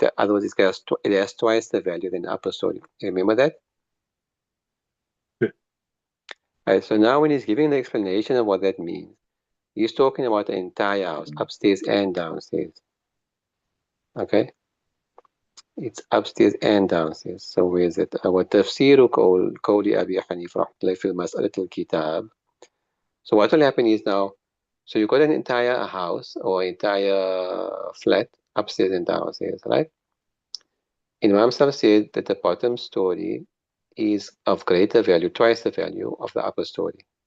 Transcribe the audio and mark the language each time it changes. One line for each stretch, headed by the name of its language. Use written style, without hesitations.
English: Otherwise, it has twice the value than the upper story. Remember that? Okay. Right, so now when he's giving the explanation of what that means, he's talking about the entire house, upstairs and downstairs. Okay, it's upstairs and downstairs. So where is it?
Arabic: وتفسير قول أبي حنيفة رحمة الله في مسألة الكتاب.
English: So what will happen is now, so you got an entire house or entire flat upstairs and downstairs, right? Imam Saf said that the bottom story is of greater value, twice the value of the upper story.